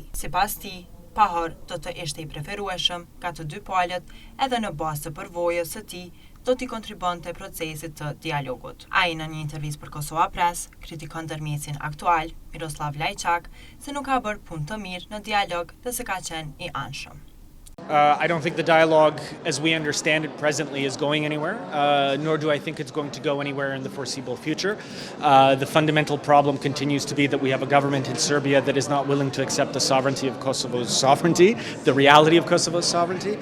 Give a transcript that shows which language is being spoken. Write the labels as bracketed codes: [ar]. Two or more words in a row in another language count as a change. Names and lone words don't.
[sq] Sipas tij, Pahor do të ishte i preferueshëm nga të dy palët edhe në bazë të përvojës së tij do t'i kontribonte procesit të dialogut. Ai në një intervistë për Kosova Press kritikon ndërmjetësin aktual, Miroslav Lajçak, se nuk ka bërë punë të mirë në dialog dhe se ka qenë i anshëm. [en] I don't think the dialogue, as we understand it presently, is going anywhere, nor do I think it's going to go anywhere in the foreseeable future. The fundamental problem continues to be that we have a government in Serbia that is not willing to accept the sovereignty of Kosovo's sovereignty, the reality of Kosovo's sovereignty.